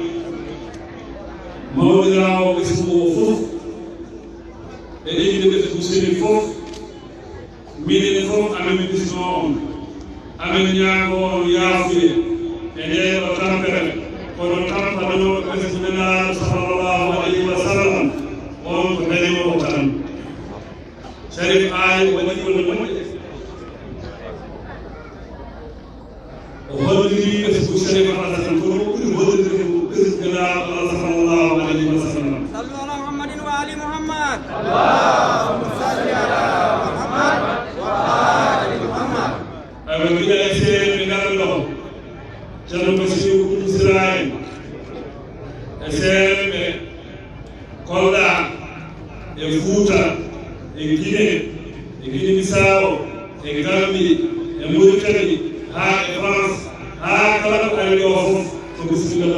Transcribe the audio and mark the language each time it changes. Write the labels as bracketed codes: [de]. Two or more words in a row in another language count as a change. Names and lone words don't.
[ff] mawɗirawo ɓesgu o fof e inde ɓesgu Chérif fof minen fof amen bisno on amen ñaago on yaafuye e nden o tampere kono tampanoɓe ɓesgu nenaɗo [ar] صلى الله عليه وسلم [ff] on ko dañowo tan Chérif aali waɗi golle moƴƴe o holliri ɓesgu Chérif Alassane kono ɓuri hollirde ɓesgu nenaɗo [ar] الله صلى الله عليه وسلم صلوا على محمد وآل محمد اللهم صل على محمد وآل محمد [ff] aɓe mbiɗa e seeɗe ɓe ngarɗo ceerno Basiru Koumou Sira en e seeɗe ɓe Kolda e Fuuta e Guinée Bissau e Gambie e Mauritanie ha e France ha kala ko ari o fof ko bisimilla